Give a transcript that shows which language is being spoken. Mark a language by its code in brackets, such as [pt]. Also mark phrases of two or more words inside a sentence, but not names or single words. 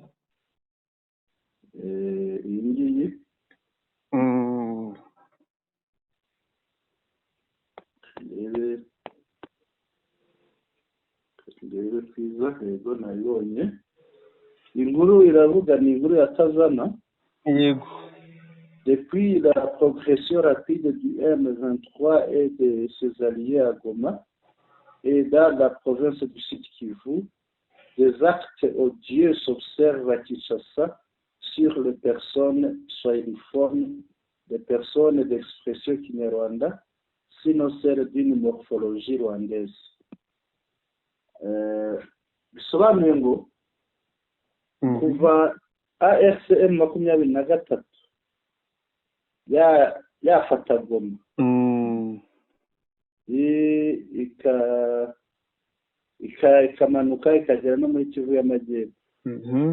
[rw] Iyi ngiyi rero twiza. Yego, nayibonye. Inkuru iravuga, ni inkuru ya Kazana. Yego. [fr] Depuis la progression rapide du M23 et de ses alliés à Goma et dans la province du Sud Kivu, des actes odieux s'observent à Kinshasa sur les personnes swahiliphones, des personnes d'expression kinyarwanda, sinon celles d'une morphologie rwandaise. [rw] Bisobanuye ngo kuva AFCM 23 yafata Goma, ikamanuka ikagera no muri Kivu y'Amajyepfo.